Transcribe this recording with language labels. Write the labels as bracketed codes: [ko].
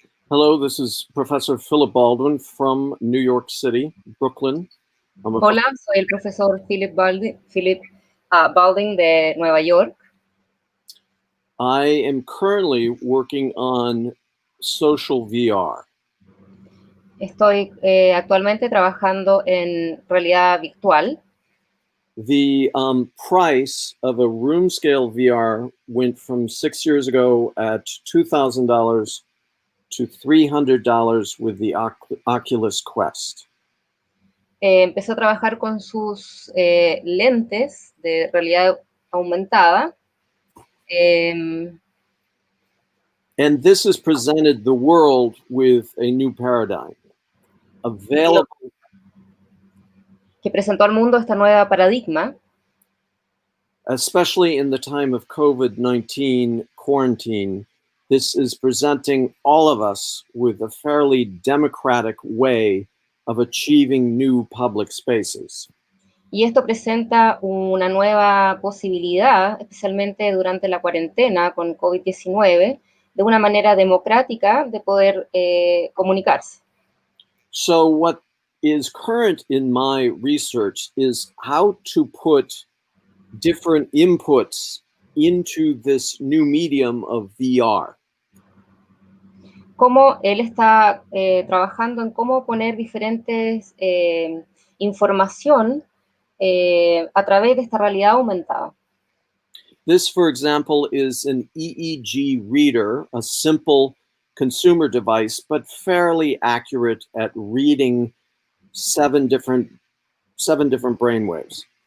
[en] Hello, this is Professor Philip Baldwin from New York City, Brooklyn. [es] Hola, soy el profesor Philip Baldwin de Nueva York. [en] I am currently working on social VR. [es] Estoy actualmente trabajando en realidad virtual. [en] The price of a room scale VR went from 6 years ago at $2,000 to $300 with the Oculus Quest. [es] Empezó a trabajar con sus lentes de realidad aumentada. [en] And this has presented the world with a new paradigm. Available. [es] Que presentó al mundo esta nueva paradigma. [en] Especially in the time of COVID-19 quarantine, this is presenting all of us with a fairly democratic way of achieving new public spaces. [es] Y esto presenta una nueva posibilidad, especialmente durante la cuarentena con COVID-19, de una manera democrática de poder comunicarse. [en] So what is current in my research is how to put different inputs into this new medium of VR. [es] Cómo él está trabajando en cómo poner diferentes información a través de esta realidad aumentada. [en] This, for example, is an EEG reader, a simple consumer device, but fairly accurate at reading seven different brainwaves.